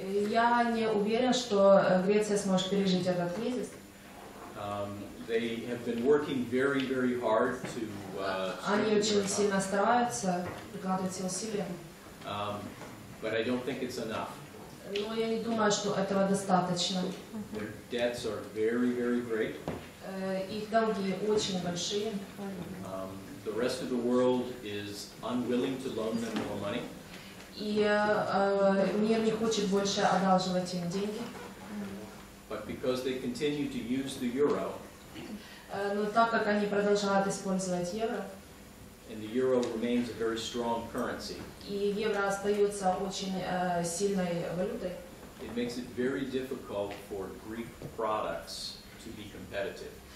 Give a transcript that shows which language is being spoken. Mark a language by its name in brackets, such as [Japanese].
[Russian] Я не уверен, что Греция сможет пережить этот кризис. [English] They have been working very, very hard to. [Russian] Они очень сильно стараются, прикладывают все усилия. [English] But I don't think it's enough. [Russian] Но я не думаю, что этого достаточно. [English] Their debts are very, very great. [Russian] Их долги очень большие. [English] The rest of the world is unwilling to loan them more money. [Russian] И мир не хочет больше одалживать им деньги. [English] But because they continue to use the euro, [Russian] но так как они продолжают использовать евро, [English] and the euro remains a very strong currency, [Russian] и евро остается очень сильной валютой, [English] it makes it very difficult for Greek products to be competitive.